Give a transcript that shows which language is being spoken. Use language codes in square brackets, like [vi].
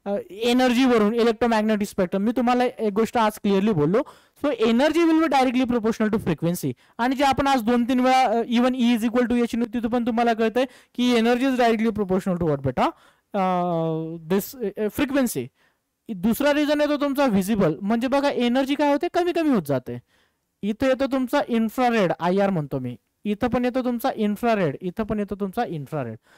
[mr] Energy वरून electromagnetic spectrum, मी तुम्हाला एक गोष्ट आज क्लिअरली बोललो. [en] So energy will be directly proportional to frequency. [mr] आणि जे आपण आज 2-3 वेळा [en] even E is equal to H, [mr] तिथं पण तुम्हाला कळतंय की [en] Energy is directly proportional to what बेटा, this frequency. [mr] दुसरा रिझन येतो तुमचा व्हिजिबल. म्हणजे बघा एनर्जी काय होते, कमी कमी होत जाते. इथं येतो तुमचा इन्फ्रारेड, IR म्हणतो मी. इथं पण येतो तुमचा इन्फ्रारेड, इथं पण येतो तुमचा इन्फ्रारेड.